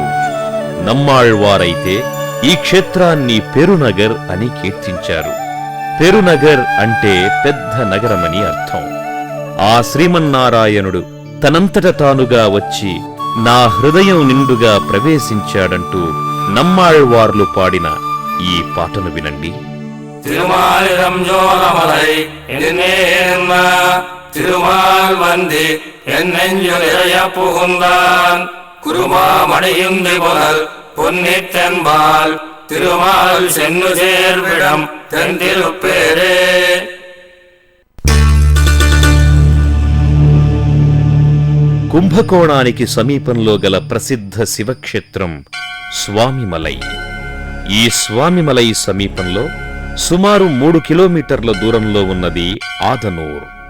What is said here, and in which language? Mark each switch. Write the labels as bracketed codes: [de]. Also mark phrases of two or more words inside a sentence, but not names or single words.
[te] నమ్మాళ్వారైతే ఈ క్షేత్రాన్ని పెరునగర్ అని కీర్తించారు. పెరునగర్ అంటే పెద్ద నగరమని అర్థం. ఆ శ్రీమన్నారాయణుడు తనంతట తానుగా వచ్చి నా హృదయం నిండుగా ప్రవేశించాడంటూ నమ్మాళ్వార్లు పాడిన ఈ పాటను వినండి. [ta] திருமாலிடம் ஜோலமலை என்னேன்ம திருமால் வந்து என் நெஞ்சு நிறைய புகுந்தான் குருமாமணியுந்தி புனல் பொன்னித்தென்பால் திருமால் சென்னு சேர்விடம் தென்திருப்பேரே. [te] కుంభకోణానికి సమీపంలో గల ప్రసిద్ధ శివక్షేత్రం స్వామిమలై. ఈ స్వామిమలై సమీపంలో సుమారు 3 కిలోమీటర్ల దూరంలో ఉన్నది ఆదనూర్.